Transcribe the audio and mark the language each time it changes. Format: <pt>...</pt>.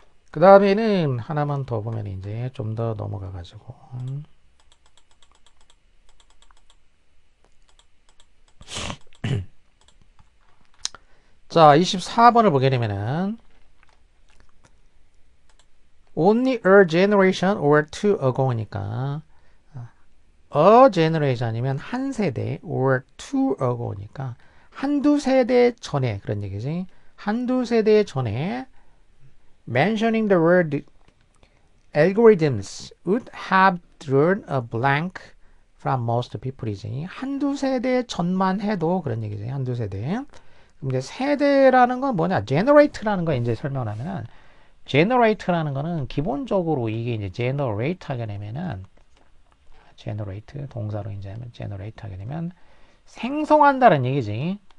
<ko>그 다음에는 하나만 더 보면 이제 좀 더 넘어가 가지고 자, 24번을 보게 되면은</ko> <en>only a generation or two ago</en> <ko>니까</ko> <en>a generation</en> <ko>이면 한 세대</ko> <en>or two ago</en> <ko>니까 한두 세대 전에 그런 얘기지. 한두 세대 전에</ko> <en>mentioning the word algorithms would have drawn a blank from most people이지.</en> <ko>한두 세대 전만 해도 그런 얘기지. 한두 세대. 근데 세대라는 건 뭐냐? generate라는 거 이제 설명하면은 generate라는 거는 기본적으로 이게 이제 generate 하게 되면은 generate 동사로 이제 generate 하게 되면 생성한다는 얘기지.</ko>